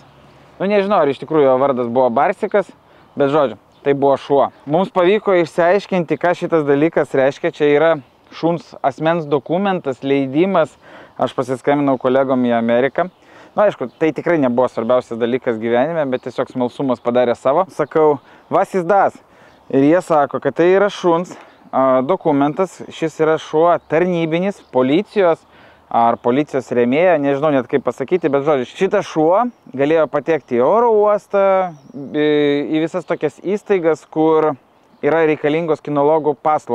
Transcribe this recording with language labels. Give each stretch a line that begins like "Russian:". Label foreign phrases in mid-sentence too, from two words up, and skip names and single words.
Lithuanian: Nu nežinau, ar iš tikrųjų jo vardas buvo Barsikas, bet žodžiu, tai buvo šuo. Mums pavyko išsiaiškinti, ką šitas dalykas reiškia. Čia yra šuns asmens dokumentas, leidimas. Aš pasiskambinau kolegom į Ameriką. Na, aišku, tai tikrai nebuvo svarbiausias dalykas gyvenime, bet tiesiog smalsumas padarė savo. Sakau,
German: was is das?
Lithuanian: Ir jie sako, kad tai yra šuns dokumentas. Šis yra šuo tarnybinis, policijos ar policijos rėmėja, nežinau net kaip pasakyti, bet žodžiu, šitas šuo galėjo patekti į oro uostą, į visas tokias įstaigas, kur yra reikalingos kinologų paslaugos.